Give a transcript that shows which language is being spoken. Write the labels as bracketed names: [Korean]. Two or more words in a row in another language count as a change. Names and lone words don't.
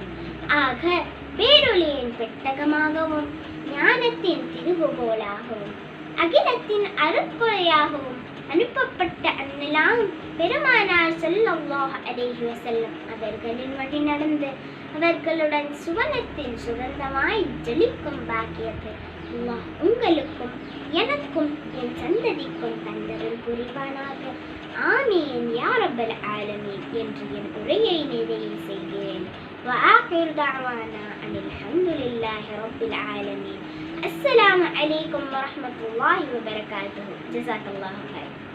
[Tamil] ஆக பேரொளியின் பெட்டகமாகவும் ஞானத்தின் திருவுகோலாகவும் அகிலத்தின் அருட்கொடையாகவும் அனுப்பப்பட்ட அன்னலாம் பெருமானார் [Arabic] صلى الله عليه وسلم [Tamil] அவர்களின் வழி நடந்து அவர்களுடன் சுவனத்தின் சுகந்தமாய் ஜொலிக்கும் பாக்கியத்தை அல்லாஹ் உங்களுக்கும் எனக்கும் என் சந்ததிக்கும் தந்தருள் புரிவானாக. [Arabic] آمين يا رب العالمين [Tamil] என்று என் உரையை நிறைவு செய்கிறேன். [Arabic] وآخر دعوانا أن الحمد لله رب العالمين. السلام عليكم ورحمة الله وبركاته. جزاك الله خير.